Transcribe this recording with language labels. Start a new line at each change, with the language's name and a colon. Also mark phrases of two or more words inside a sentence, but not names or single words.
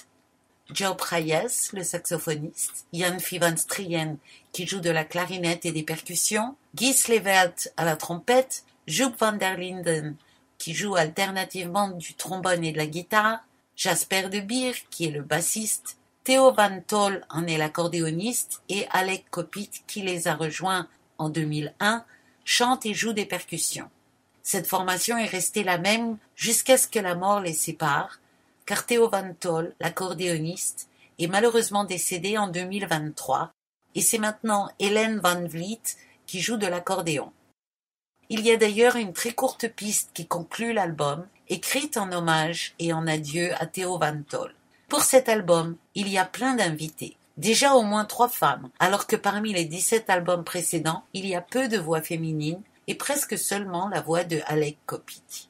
French: Joe Prayes, le saxophoniste, Jan Fivanstrien, qui joue de la clarinette et des percussions, Guy Slevelt à la trompette, Joep van der Linden, qui joue alternativement du trombone et de la guitare, Jasper de Beer, qui est le bassiste, Theo van Tol en est l'accordéoniste, et Alek Kopit, qui les a rejoints en 2001, chante et joue des percussions. Cette formation est restée la même jusqu'à ce que la mort les sépare, car Theo van Tol, l'accordéoniste, est malheureusement décédé en 2023, et c'est maintenant Hélène Van Vliet qui joue de l'accordéon. Il y a d'ailleurs une très courte piste qui conclut l'album, écrite en hommage et en adieu à Theo van Tol. Pour cet album, il y a plein d'invités, déjà au moins 3 femmes, alors que parmi les 17 albums précédents, il y a peu de voix féminines et presque seulement la voix de Alek Kopit.